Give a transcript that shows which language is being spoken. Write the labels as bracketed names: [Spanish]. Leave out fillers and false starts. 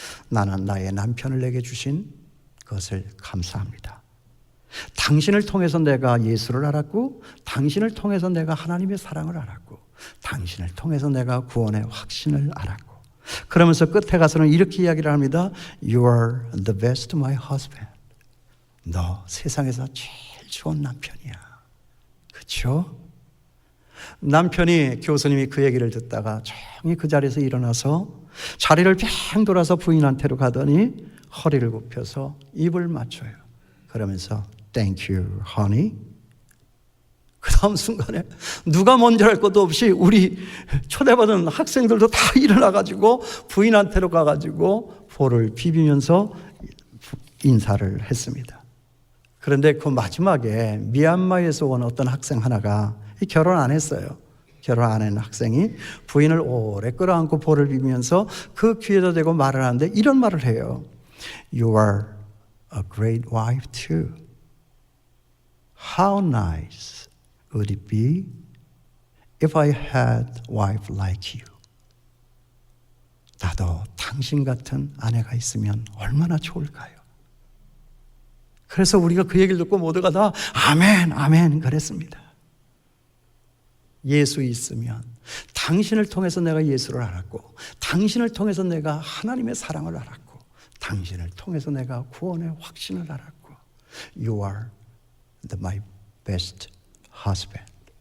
[Korean] 나는 나의 남편을 내게 주신 것을 감사합니다. 당신을 통해서 내가 예수를 알았고 당신을 통해서 내가 하나님의 사랑을 알았고 당신을 통해서 내가 구원의 확신을 알았고 그러면서 끝에 가서는 이렇게 이야기를 합니다. [English] You are the best my husband. [Korean] 너 세상에서 제일 좋은 남편이야. 그렇죠? 남편이 교수님이 그 얘기를 듣다가 조용히 그 자리에서 일어나서 자리를 뺑 돌아서 부인한테로 가더니 허리를 굽혀서 입을 맞춰요. 그러면서 [English] Thank you, honey. [Korean] 그 다음 순간에 누가 먼저 할 것도 없이 우리 초대받은 학생들도 다 일어나가지고 부인한테로 가가지고 볼을 비비면서 인사를 했습니다. 그런데 그 마지막에 미얀마에서 온 어떤 학생 하나가 결혼 안 했어요. 결혼 안 한 학생이 부인을 오래 끌어안고 볼을 비비면서 그 귀에다 대고 말을 하는데 이런 말을 해요. [English] You are a great wife too. How nice would it be if I had a wife like you? [Korean] 나도 당신 같은 아내가 있으면 얼마나 좋을까요? 그래서 우리가 그 얘기를 듣고 모두가 다 아멘, 아멘 그랬습니다. 예수 있으면 당신을 통해서 내가 예수를 알았고 당신을 통해서 내가 하나님의 사랑을 알았고 당신을 통해서 내가 구원의 확신을 알았고 [English] You are my best husband.